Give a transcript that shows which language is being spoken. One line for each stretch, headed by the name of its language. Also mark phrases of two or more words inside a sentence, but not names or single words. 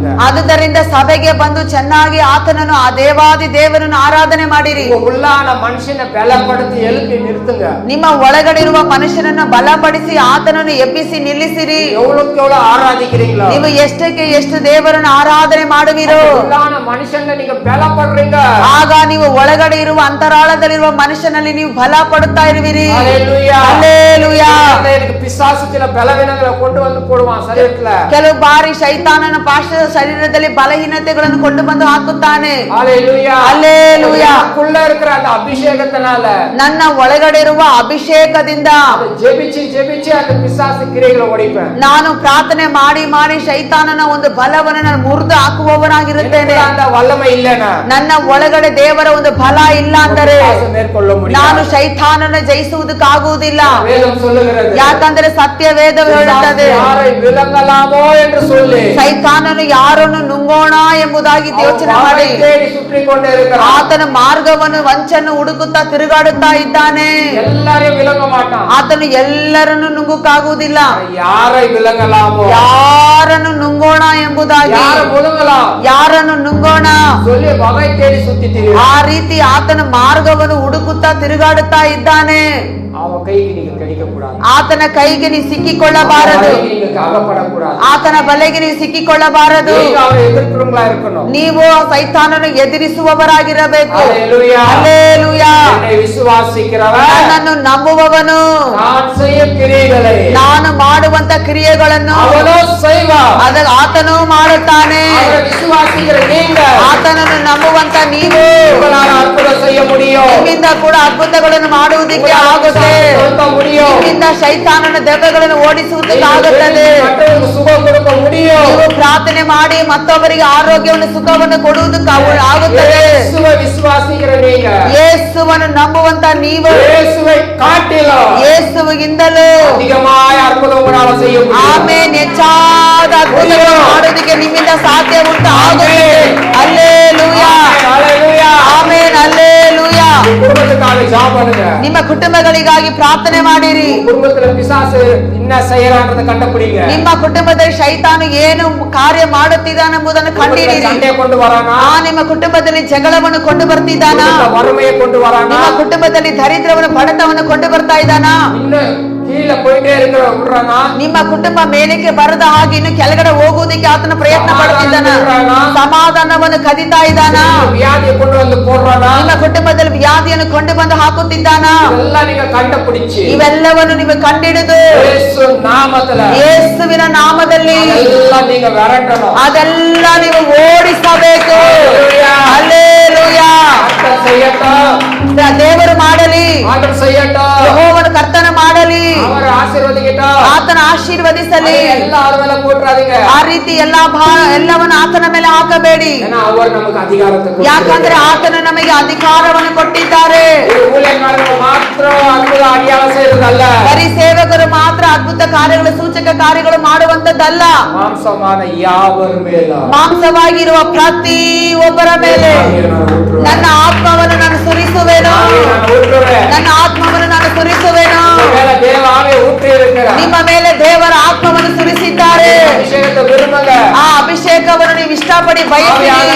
Kannada: ಆದುದರಿಂದ ಸಭೆಗೆ ಬಂದು ಚೆನ್ನಾಗಿ ಆತನನ್ನು ಆ ದೇವಾದಿ ದೇವರನ್ನು ಆರಾಧನೆ ಮಾಡಿರಿ.
Tamil: உள்ளான மனுஷனை பலப்படுத்தி எழுப்பி நிறுத்துங்க.
Kannada: ನಿಮ್ಮ ಒಳಗಡೆ ಇರುವ ಮನುಷ್ಯನನ್ನು ಬಲಪಡಿಸಿ ಆತನನ್ನು ಎಬ್ಬಿಸಿ ನಿಲ್ಲಿಸಿರಿ.
Tamil: எவ்வளவுக்கு எவ்வளவு ஆராதிக்கிறீங்களோ
Kannada: ನೀವು ಎಷ್ಟಕ್ಕೆ ಎಷ್ಟು ದೇವರನ್ನು ಆರಾಧನೆ ಮಾಡುವಿರೋ
Tamil: உள்ளான மனுஷனை நீங்க பலப்படுறீங்க.
Kannada: ಆಗ ನೀವು ಒಳಗಡೆ ಇರುವ ಅಂತರಾಳದಲ್ಲಿರುವ ಮನುಷ್ಯನಲ್ಲಿ ನೀವು ಬಲ ಪಡುತ್ತಾ ಇರುವಿರಿ.
Tamil: ஹalleluya. அல்லேலூயா. எனக்கு பிசாசு சில பலவீனங்களை கொண்டு வந்து போடுவான் சரீரத்துல.
Kannada: ಕೆಲವು ಬಾರಿ ಶೈತಾನನ ಪಾಶದ ಶರೀರದಲ್ಲಿ ಬಲಹೀನತೆಗಳನ್ನು ಕೊಂಡು ಬಂದು ಹಾಕುತ್ತಾನೆ.
Tamil: ஹalleluya. அல்லேலூயா. நமக்குள்ள இருக்கிற அந்த அபிஷேகத்தினால
Kannada: ನನ್ನ ಒಳಗಡೆ ಇರುವ ಅಭಿಷೇಕದಿಂದ
Tamil: அதை ஜெபிச்சு ஜெபிச்சு அந்த பிசாசு கிரியைகளை ஒடிப்பேன்.
Kannada: ನಾನು ಪ್ರಾರ್ಥನೆ ಮಾಡಿ ಮಾಡಿ ಶೈತಾನನ ಒಂದು ಬಲವನ್ನು ನಾನು ಮುರಿದು ಹಾಕುವವನಾಗಿರುತ್ತೇನೆ.
Tamil: அந்த வல்லமை இல்லைனா
Kannada: ನನ್ನ ಒಳಗಡೆ ದೇವರ ಒಂದು ಬಲ ಇಲ್ಲ ಅಂದರೆ
Tamil: பிசாசை மேற்கொள்ள
Kannada: ನಾನು
Tamil: முடியாது.
Kannada: ಶೈತಾನನ ಜಯಿಸುವುದಕ್ಕಾಗುವುದಿಲ್ಲ.
Tamil: வேதம் சொல்லுகிறது
Kannada: ಯಾಕಂದ್ರೆ ಸತ್ಯ ವೇದ ಹೇಳುತ್ತದೆ,
Tamil: யாரை விலங்கலாமோ என்று சொல்லி
Kannada: ಸೈತಾನನು ಯಾರನ್ನು ನುಂಗೋಣ ಎಂಬುದಾಗಿ ಯೋಚನೆ ಮಾಡಿ
Tamil: தேடி சுற்றி கொண்டே இருக்கிறான்.
Kannada: ಆತನ ಮಾರ್ಗವನ್ನು ವಂಚನ್ನು ಹುಡುಕುತ್ತಾ ತಿರುಗಾಡುತ್ತಾ ಇದ್ದಾನೆ.
Tamil: எல்லாரையும் விலங்க மாட்டான்.
Kannada: ಆತನು ಎಲ್ಲರನ್ನು ನುಂಗುಕ್ಕಾಗುವುದಿಲ್ಲ.
Tamil: யாரை விலங்கலாமோ
Kannada: ಯಾರನ್ನು ನುಂಗೋಣ ಎಂಬುದಾಗಿ,
Tamil: யாரை முழுங்கலாம்
Kannada: ಯಾರನ್ನು ನುಂಗೋಣ
Tamil: சொல்லி வகை தேடி சுத்தி திரியும்.
Kannada: ಆ ರೀತಿ ಆತನ ಮಾರ್ಗವನ್ನು ಹುಡುಕುತ್ತಾ ತಿರುಗಾಡುತ್ತಾ ಇದ್ದಾನೆ.
Tamil: அவன் கைக்கு நீங்க கிடைக்க கூடாது.
Kannada: ಆತನ ಕೈಗೆ ನೀವು ಸಿಕ್ಕಿಕೊಳ್ಳಬಾರದು.
Tamil: நீங்க அகப்படக்கூடாது.
Kannada: ಆತನ ಬಲೆಗೆ ನೀವು ಸಿಕ್ಕಿಕೊಳ್ಳಬಾರದು.
Tamil: நீங்க அவரை எதிர்க்கிறவங்களா இருக்கணும்.
Kannada: ನೀವು ಸೈತಾನನು ಎದುರಿಸುವವರಾಗಿರಬೇಕು.
Tamil: ஹalleluya. அல்லேಲೂಯಾ. என்னை விசுவாசிக்கிறவன்
Kannada: ನನ್ನನ್ನು ನಂಬುವವನು
Tamil: நான் செய்யும் கிரியைகளை
Kannada: ನಾನು ಮಾಡುವಂತ ಕ್ರಿಯೆಗಳನ್ನು
Tamil: அவனோ செய்வான்.
Kannada: ಆತನು ಮಾಡುತ್ತಾನೆ.
Tamil: அவரை விசுவாசிக்கிற நீங்க
Kannada: ಆತನನ್ನು ನಂಬುವಂತ ನೀವು
Tamil: உங்களால அற்புதம் செய்ய முடியும்.
Kannada: ನಿಮ್ಮಿಂದ ಕೂಡ ಅದ್ಭುತಗಳನ್ನು ಮಾಡುವುದಕ್ಕೆ ಆಗುತ್ತೆ.
Tamil: சொல்ல முடியும்.
Kannada: ನಿಮ್ಮಿಂದ ಶೈತಾನನ ದೆವ್ವಗಳನ್ನು ಓಡಿಸುವುದಕ್ಕಾಗುತ್ತದೆ.
Tamil: மற்றவங்களுக்கு சுகம் கொடுக்க முடியும்.
Kannada: ನೀವು ಪ್ರಾರ್ಥನೆ ಮಾಡಿ ಮತ್ತೊಬ್ಬರಿಗೆ ಆರೋಗ್ಯವನ್ನು ಸುಖವನ್ನು ಕೊಡುವುದಕ್ಕೆ ಆಗುತ್ತದೆ.
Tamil: இயேசுவை விசுவாசிக்கிற நீங்க
Kannada: ಯೇಸುವನ್ನು ನಂಬುವಂತ ನೀವು
Tamil: இயேசுவை காட்டிலும்
Kannada: ಯೇಸುವಿಗಿಂತಲೂ
Tamil: அதிகமாய் அற்புதம் உங்களால செய்ய முடியும்.
Kannada: ಆಮೇನ್ ಹೆಚ್ಚಾದ ಅದ್ಭುತಗಳನ್ನು ಮಾಡುವುದಕ್ಕೆ ನಿಮ್ಮಿಂದ ಸಾಧ್ಯ ಉಂಟು ಆಗುತ್ತದೆ.
Tamil: அல்லேலೂಯಾ. ஹalleluya. ಆಮೇನ್ அல்லேலೂಯಾ. குடும்பத்துக்காக ஜெபம் பண்ணுங்க.
Kannada: ನಿಮ್ಮ ಕುಟುಂಬಗಳಿಗಾಗಿ ಪ್ರಾರ್ಥನೆ ಮಾಡಿರಿ.
Tamil: குடும்பத்துல பிசாசு என்ன செய்யறான்றத கண்டுபிடிங்க.
Kannada: ನಿಮ್ಮ ಕುಟುಂಬದಲ್ಲಿ ಶೈತಾನು ಏನು ಕಾರ್ಯ ಮಾಡುತ್ತಿದ್ದಾನೆಂಬುದನ್ನು ಕಂಡುಹಿಡಿಯಿರಿ.
Tamil: சண்டை கொண்டு வரானா?
Kannada: ನಿಮ್ಮ ಕುಟುಂಬದಲ್ಲಿ ಜಗಳವನ್ನು ಕೊಂಡು ಬರ್ತಿದ್ದಾನಾ?
Tamil: வறுமையை கொண்டு வரானா?
Kannada: ನಿಮ್ಮ ಕುಟುಂಬದಲ್ಲಿ ದರಿದ್ರವನ್ನು ಬಡತವನ್ನು ಕೊಂಡು ಬರ್ತಾ ಇದ್ದಾನಾ?
Tamil: இன்னும் கீழே போயிட்டே இருக்கிற விடுறானா?
Kannada: ನಿಮ್ಮ ಕುಟುಂಬ ಮೇಲಕ್ಕೆ ಬರದ ಹಾಗೆ ಇನ್ನು ಕೆಳಗಡೆ ಹೋಗುವುದಕ್ಕೆ ಆತನ ಪ್ರಯತ್ನ ಪಡುತ್ತಿದ್ದಾನ? ಸಮಾಧಾನವನ್ನು ಕದಿತಾ ಇದ್ದಾನಾ?
Tamil: வியாதியை கொண்டு வந்து போடுறானா?
Kannada: ನಿಮ್ಮ ಕುಟುಂಬದಲ್ಲಿ ವ್ಯಾಧಿಯನ್ನು ಕೊಂಡು ಬಂದು ಹಾಕುತ್ತಿದ್ದಾನಾ?
Tamil: இதெல்லாம் நீங்க கண்டுபிடிச்சு
Kannada: ಇವೆಲ್ಲವನ್ನು ನೀವು ಕಂಡಿಡಿದು
Tamil: இயேசு நாமத்துல
Kannada: ಯೇಸುವಿನ ನಾಮದಲ್ಲಿ
Tamil: எல்லாம் நீங்க விரட்டணும்.
Kannada: ಅದೆಲ್ಲ ನೀವು ಓಡಿಸಬೇಕು.
Tamil: அல்லேಲೂಯಾ. ஆண்டவர் செய்யட்டும்.
Kannada: ದೇವರು ಮಾಡಲಿ,
Tamil: ஆண்டவர் செய்யட்டும்.
Kannada: ಯೆಹೋವನು ಕರ್ತನ ಮಾಡಲಿ,
Tamil: அவர் ஆசீர்வதிக்கட்டும்.
Kannada: ಆತನ ಆಶೀರ್ವದಿಸಲಿ.
Tamil: எல்லாரும் மேல போட்டுறாதீங்க.
Kannada: ಆ ರೀತಿ ಎಲ್ಲವನ್ನು ಆತನ ಮೇಲೆ ಹಾಕಬೇಡಿ.
Tamil: ஏன்னா அவர் நமக்கு அதிகாரத்தை
Kannada: ಯಾಕಂದ್ರೆ ಆತನು ನಮಗೆ ಅಧಿಕಾರವನ್ನು ಕೊಟ್ಟಿದ್ದಾರೆ.
Tamil: ஊழியக்காரர்கள் மாத்திரம் அற்புத அடியாளம் செய்யறதல்ல.
Kannada: ಬರೀ ಸೇವಕರು ಮಾತ್ರ ಅದ್ಭುತ ಕಾರ್ಯಗಳು ಸೂಚಕ ಕಾರ್ಯಗಳು ಮಾಡುವಂತದ್ದಲ್ಲ.
Tamil: மாம்சமான யாவர் மேல
Kannada: ಮಾಂಸವಾಗಿರುವ ಪ್ರತಿ ಒಬ್ಬರ ಮೇಲೆ ನನ್ನ ಆತ್ಮವನ್ನು ನಾನು ಸುರಿಸುವೆನು. ನನ್ನ ಆತ್ಮವನ್ನು ನಾನು ಸುರಿಸುವೆನು. ನಿಮ್ಮ ಮೇಲೆ ದೇವರ ಆತ್ಮವನ್ನು ಸುರಿಸಿದ್ದಾರೆ.
Tamil: அபிஷேகத்தை விரும்புங்க.
Kannada: ಆ ಅಭಿಷೇಕವನ್ನು ನೀವು ಇಷ್ಟಪಡಿ ಬಯಸಿರಿ.